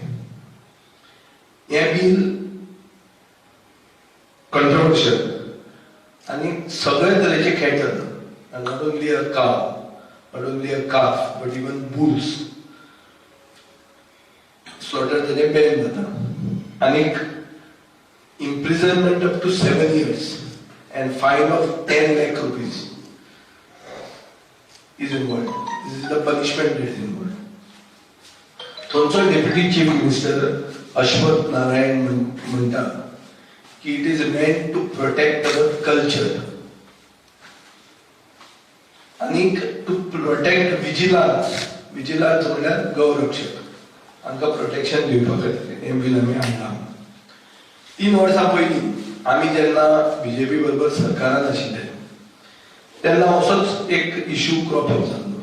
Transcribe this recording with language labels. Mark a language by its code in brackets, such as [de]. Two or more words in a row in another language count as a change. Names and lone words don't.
[kok] हें बिल कंट्रोवर्शियल आनी सगळे तरेचे कॅटल, [en] not only a cow, not only a calf, but even bulls slaughter [kok] ताचे बॅन जाता आनीक [en] imprisonment up to 7 years and fine of 10 lakh rupees is involved. This is the punishment that is involved. [kok] थोडसो [en] Deputy Chief Minister [kok] अश्वथ नारायण म्हणटा की [en] it is meant to protect our culture [kok] आणि [en] to protect vigilance [kok] म्हणल्यार गौरक्षक हांकां प्रोटेक्शन दिवपा खातीर हें बील आमी हाडलां. 3 वर्सां पयलीं आमी जेन्ना बीजेपी बरोबर सरकारान आशिल्ले तेन्ना असोच एक [en] issue crop up [kok] जाल्लो.